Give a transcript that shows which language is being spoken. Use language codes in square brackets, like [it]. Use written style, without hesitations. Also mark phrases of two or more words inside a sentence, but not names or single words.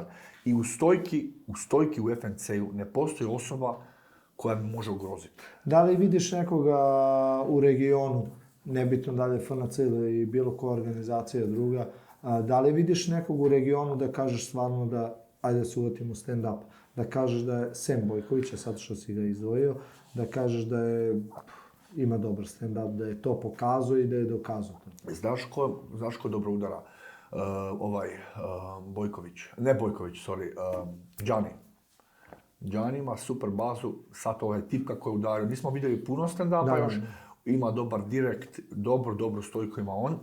[bs] I u stojki u FNC-u ne postoji osoba koja mi može ugroziti. Da li vidiš nekoga u regionu, nebitno da li je FNC ili bilo koja organizacija druga, da li vidiš nekog u regionu da kažeš stvarno da, ajde se uvatimo stand-up, da kažeš da je Sem Bojkovića, sad što si ga izdvojio, da kažeš da ima dobar stand-up, da je to pokazao i da je dokazao to. Znaš ko dobro udara? Bojković. Ne Bojković, sorry. Gianni. Gianni ima super bazu, sad ovaj tipka koji udario. Nismo vidjeli puno stand-upa još. Ima dobar direkt, dobru stojku ima on.